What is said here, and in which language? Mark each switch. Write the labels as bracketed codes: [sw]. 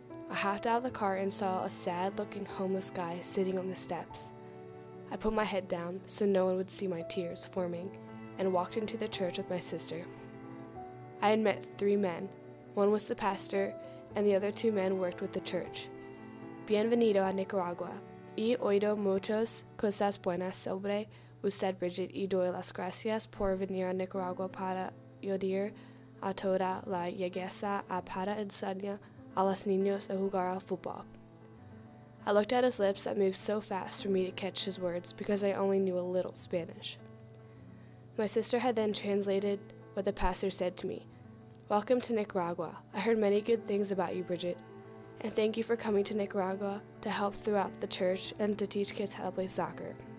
[en] I hopped out of the car and saw a sad-looking homeless guy sitting on the steps. I put my head down so no one would see my tears forming and walked into the church with my sister. I had met 3 men. One was the pastor, and the other 2 men worked with the church. [es] Bienvenido a Nicaragua. He oído muchas cosas buenas sobre usted, Bridget, y doy las gracias por venir a Nicaragua para ayudar a toda la iglesia a para enseñar a los niños a jugar al fútbol. [en] I looked at his lips that moved so fast for me to catch his words because I only knew a little Spanish. My sister had then translated what the pastor said to me. Welcome to Nicaragua. I heard many good things about you, Bridget, and thank you for coming to Nicaragua to help throughout the church and to teach kids how to play soccer.